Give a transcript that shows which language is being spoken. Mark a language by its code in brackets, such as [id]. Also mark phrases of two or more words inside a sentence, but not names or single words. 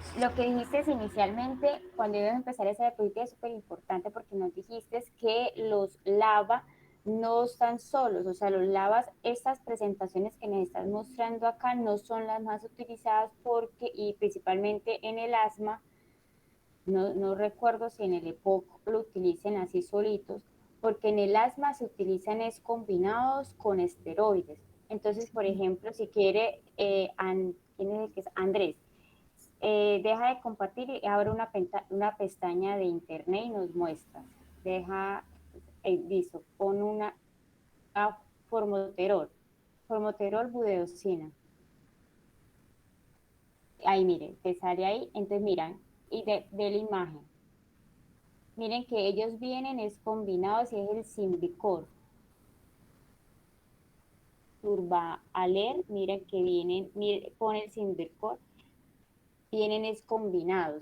[es] lo que dijiste inicialmente, cuando íbamos a empezar esa diapositiva, es súper importante porque nos dijiste que los LAVA no están solos, o sea, los LAVAs, estas presentaciones que nos estás mostrando acá no son las más utilizadas porque, y principalmente en el asma, no recuerdo si en el EPOC lo utilicen así solitos, porque en el asma se utilizan es combinados con esteroides. Entonces, por ejemplo, si quiere, ¿quién es el que es? Andrés, deja de compartir y abre una pestaña de internet y nos muestra. Deja, listo, pon formoterol, formoterol budesonida. Ahí mire, te sale ahí, entonces miran, y de la imagen. Miren que ellos vienen es combinados y es el Symbicort. Turba-Aler, miren que vienen, pone el Symbicort, vienen es combinados.